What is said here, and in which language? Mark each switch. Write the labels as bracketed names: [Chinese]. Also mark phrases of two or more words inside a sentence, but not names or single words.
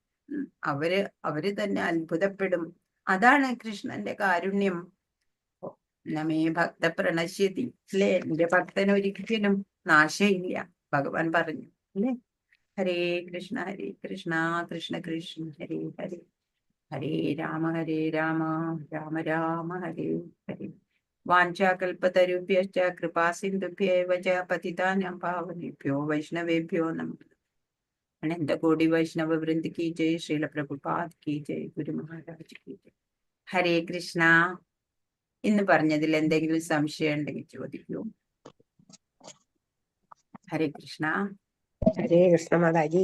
[Malayalam] അവര് തന്നെ അത്ഭുതപ്പെടും. അതാണ് കൃഷ്ണന്റെ കാരുണ്യം. [Sanskrit] നമ്മെ ഭക്ത പ്രണശ്യതി [Malayalam] അല്ലെ, എന്റെ ഭക്തന് ഒരിക്കലും നാശമില്ല ഭഗവാൻ പറഞ്ഞു അല്ലെ. [Sanskrit] ഹരേ കൃഷ്ണ കൃഷ്ണ കൃഷ്ണ ഹരേ ഹരേ, ഹരേ രാമ രാമ രാമ ഹരേ ഹരേ. വാഞ്ചാകൽപതരുഭ്യശ്ച കൃപാ സിന്ധുഭ്യേവ ച പതിതാനാം പാവനേഭ്യോ വൈഷ്ണവേഭ്യോ നമഃ. [Hindi] अनन्तकोटि वैष्णव वृन्द की जय. श्रील प्रभुपाद की जय। गुरु महाराज की जय. [Sanskrit] ഹരേ കൃഷ്ണ. [Malayalam] ഇന്ന് പറഞ്ഞതിൽ എന്തെങ്കിലും സംശയം ഉണ്ടെങ്കിൽ ചോദിക്കൂ. [Sanskrit] ഹരേ കൃഷ്ണ. ഹരേ കൃഷ്ണ മാതാജി.